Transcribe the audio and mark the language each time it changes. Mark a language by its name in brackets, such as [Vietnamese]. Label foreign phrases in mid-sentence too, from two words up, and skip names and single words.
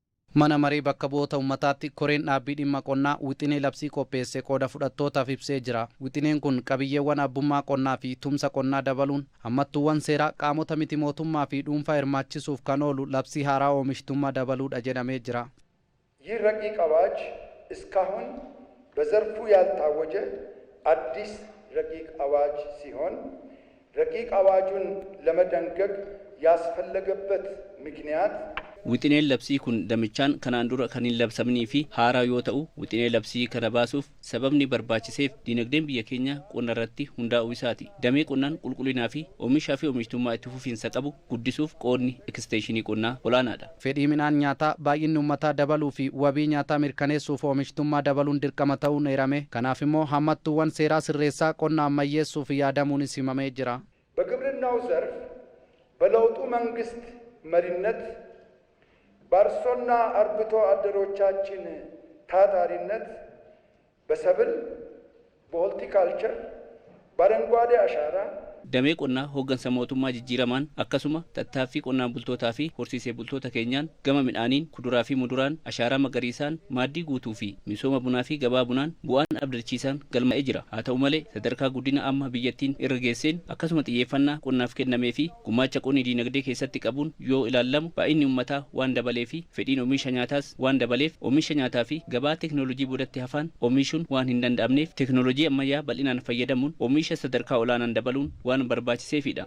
[Oromo] Mana marii bakka bu'oota uummataatti koreen dhaabbii dhimma qonnaa wixinee labsii qopheesse qooda fudhattootaaf ibsee jira. Wixineen kun qabiyyeewwan abbummaa qonnaa fi tumsa qonnaa dabaluun hammattuuwwan seeraa qaamota miti mootummaa fi dhuunfaa hirmaachisuuf kan oolu labsii haaraa oomishtummaa dabaluudha jedhamee jira. [Amharic] ይህ ረቂቅ አዋጅ እስካሁን በዘርፉ ያልታወጀ አዲስ ረቂቅ አዋጅ ሲሆን ረቂቅ አዋጁን ለመደንገግ ያስፈለገበት ምክንያት [Oromo] Wixineen labsii kun damichaan kanaan dura kan hin labsamnii fi haaraa yoo ta'u, wixinee labsii kana baasuuf sababni barbaachiseef dinagdeen biyya keenya qonna irratti hundaa'uu isaati. Damee qonnaan qulqullinaa fi oomishaa fi oomishtummaa itti fufiinsa qabu guddisuuf qoodni eksteenshinii qonnaa olaanaadha. Fedhii midhaan nyaataa baay'inni uummataa dabaluu fi wabii nyaataa mirkaneessuuf oomishtummaa dabaluun dirqama ta'uun eerame. Kanaaf immoo hammattuuwwan seeraa sirreessaa qonna ammayyeessuuf yaadamuunis himamee jira. [Amharic] በግብርናው ዘርፍ በለውጡ መንግስት መሪነት በአርሶና አርብቶ አደሮቻችን ታታሪነት በሰብል በሆርቲካልቸር በአረንጓዴ አሻራ [Oromo] Damee qonnaa hooggansa mootummaa jijjiiramaan akkasuma tattaaffii qonnaan bultootaa fi horsiisee bultoota keenyaan gama midhaaniin kuduraa fi muduraan ashaaraa magariisaan maaddii guutuu fi misooma bunaa fi gabaa bunaan bu'aan abdachiisaan galmaa'ee jira. Haa ta'u malee sadarkaa guddina amma biyyattiin irra geesseen akkasuma xiyyeeffannaa qonnaaf kennamee fi gumaacha qonni diinagdee keessatti qabuun yoo ilaallamu baay'inni uummataa waan dabalee fi fedhiin oomisha nyaataas waan dabaleef oomisha nyaataa fi gabaa teeknooloojii boodatti hafaan oomishuun waan hin danda'amneef teeknooloojii ammayyaa bal'inaan fayyadamuun oomisha sadarkaa olaanaan dabaluun waan barbaachiseefidha.